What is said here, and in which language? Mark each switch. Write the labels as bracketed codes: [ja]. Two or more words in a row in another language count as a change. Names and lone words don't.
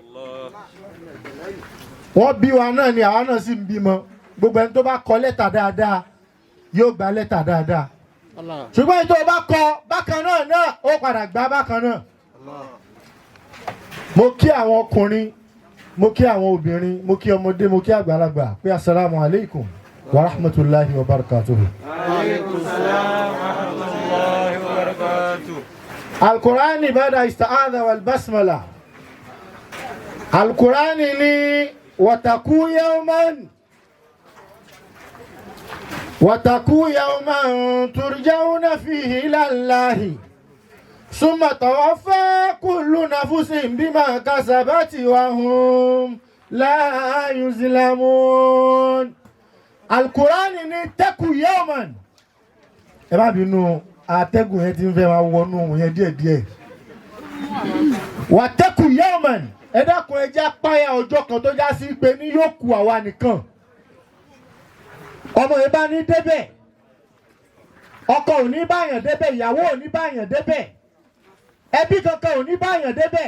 [yo] Wọ́n bí wa náà ni àwa náà sì ń bímọ. Gbogbo ẹni tó bá kọ lẹ́tà dáadáa yóò gba lẹ́tà dáadáa. Ṣùgbọ́n èyí tó bá kọ bákan náà ó padà gbá bákan náà. Mo kí àwọn ọkùnrin, mo kí àwọn obìnrin, mo kí ọmọdé, mo kí àgbàlagbà pé [ar] السلام عليكم ورحمة الله وبركاته. القرآن بعد الاستعاذة والبسملة. القرآن ni واتقوا يوما ترجعون فيه إلى الله ثم توفى كل نفس بما كسبت وهم لا يظلمون. القرآن ni تقوا يوما. [yo] Ẹ má bínú atẹ́gùn yẹn ti ń fẹ́ máa wọnú ohun yẹn díẹ̀díẹ̀. [ar] واتقوا يوما. [yo] Ẹ dákun ẹ jẹ́ páyà ọjọ́ kan tó já sí pé ní yóò kù àwa nìkan. Ọmọ yẹn bá ní débẹ̀, ọkọ ò ní báyàn débẹ̀, ìyàwó ò ní báyàn débẹ̀, ẹbí kankan ò ní báyàn débẹ̀.